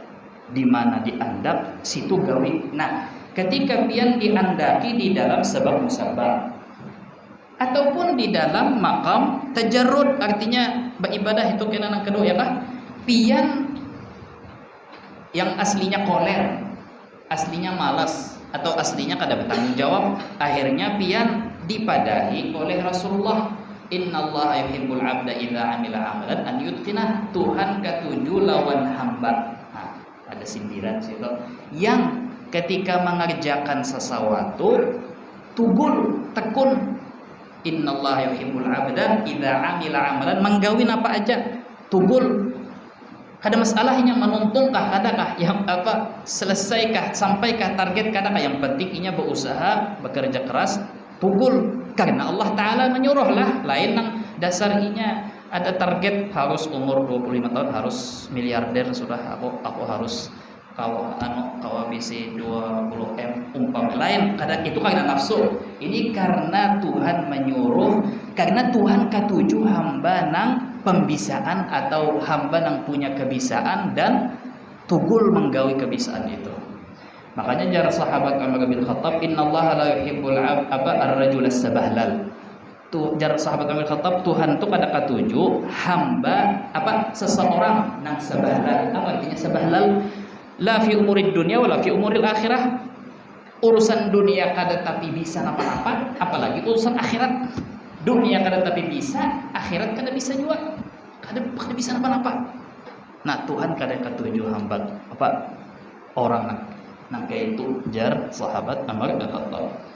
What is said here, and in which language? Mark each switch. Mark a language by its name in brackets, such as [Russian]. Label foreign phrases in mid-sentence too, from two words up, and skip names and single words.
[Banjar] Di mana diandak situ gawi. Nah, ketika pian diandaki di dalam sebab musabab ataupun di dalam makam tajarrud, artinya beribadah itu kena nang kedua ya kah? Pian yang aslinya koler, aslinya malas, atau aslinya kada bertanggung jawab, akhirnya pian dipadahi oleh Rasulullah, [Arabic] إن الله يحب العبد إذا عمل عملا أن يتقنه. [Banjar] Tuhan katuju lawan hamba. Nah, ada sindiran situ. Yang ketika mengerjakan sesuatu tugul, tekun. [Arabic] إن الله يحب العبد إذا عمل عملا, [Banjar] menggawin apa aja tugul. Kada masalahnya menuntungkah, kadakah yang selesaikah, sampaikah target, kadakah, yang penting inya berusaha, bekerja keras, tugul karena Allah Ta'ala menyuruh lah. Lain nang dasar inya ada target harus umur 25 tahun harus miliarder, sudah aku harus kawa bisi 20M umpam. Lain kada itu karena nafsu, ini karena Tuhan menyuruh, karena Tuhan katuju hamba nang pembisaan atau hamba yang punya kebisaan dan tugul menggawi kebisaan itu. Makanya jar sahabat Umar bin Khattab, [Arabic] إن الله لا يحب الرجل الصبهلل. [Banjar] Tu jar sahabat Umar bin Khattab, Tuhan tu kada katuju hamba seseorang nang sabahlal. Apa artinya sabahlal? [Arabic] لا في أمور الدنيا ولا في أمور الآخرة. [Banjar] Urusan dunia kada tapi bisa apa-apa, apalagi urusan akhirat. Dunia kada tapi bisa, akhirat kada bisa juga, kada bisa apa-apa. Nah, Tuhan kada katuju hamba orang nang kayak itu jar sahabat Umar bin Khattab.